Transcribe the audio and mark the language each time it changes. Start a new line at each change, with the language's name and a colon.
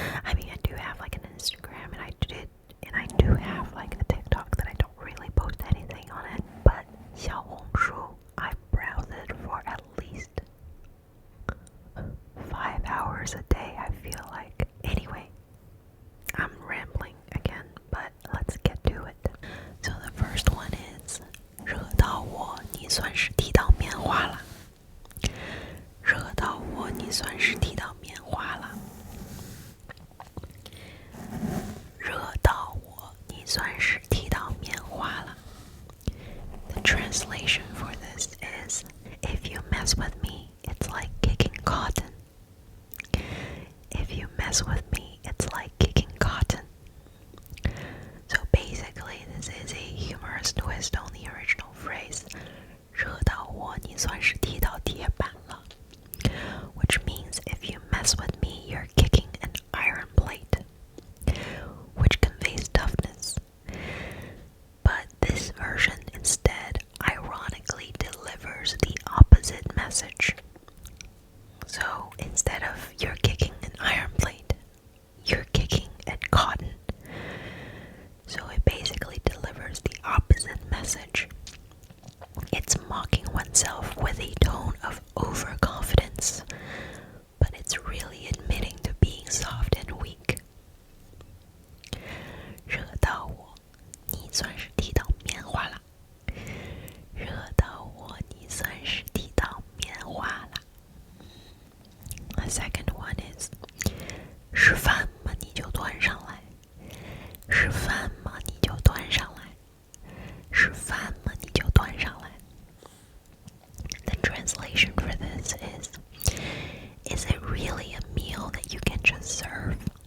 English: I mean, I do have like an Instagram, and I do have like a TikTok that I don't really post anything on it. But Xiaohongshu, I browse it for at least 5 hours a day, I feel like. Anyway, I'm rambling again, but let's get to it. So the first one is
Chinese: 惹到我，你算是踢到棉花了。惹到我，你算是踢到棉花了。惹到我，你算是踢到棉花了。
English: The translation for this is, if you mess with me, it's like kicking cotton. If you mess with me, it's like kicking cotton. So basically, this is a humorous twist on the original phrase,
Chinese: 惹到我，你算是踢到铁板了.
English: Which means if you mess with me, you're kicking an iron plate, which conveys toughness. But this version instead ironically delivers the opposite message. So instead of you're kicking an iron plate, you're kicking at cotton. So it basically delivers the opposite message. It's mocking oneself with a tone of overconfidence, but it's really admitting to being soft and weak.
Chinese: 惹到我，你算是踢到棉花了。惹到我，你算是踢到棉花了。
English: The second one is,
Chinese: 是饭吗？你就端上来。是饭吗？你就端上来。是饭吗？你就端上来。
English: The translation for this is it really a meal that you can just serve?